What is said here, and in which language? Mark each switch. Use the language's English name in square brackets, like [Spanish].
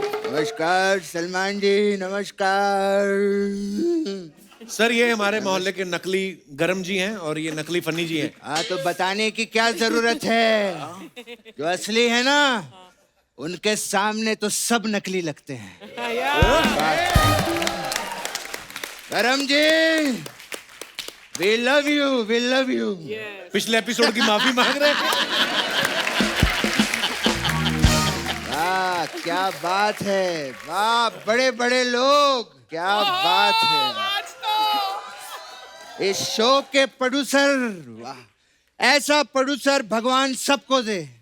[Hindi] नमस्कार सलमान जी, नमस्कार। सर ये हमारे मोहल्ले के नकली गरम जी हैं और ये नकली फन्नी जी हैं। हाँ तो बताने की क्या जरूरत है? जो असली है ना, उनके सामने तो सब नकली लगते हैं। गरम जी, [English] we love you, we love you। [Hindi] पिछले एपिसोड की माफी मांग रहे हैं। वाह क्या बात है, वाह बड़े बड़े लोग, क्या बात है। इस शो के प्रोड्यूसर, वाह ऐसा प्रोड्यूसर भगवान सबको दे।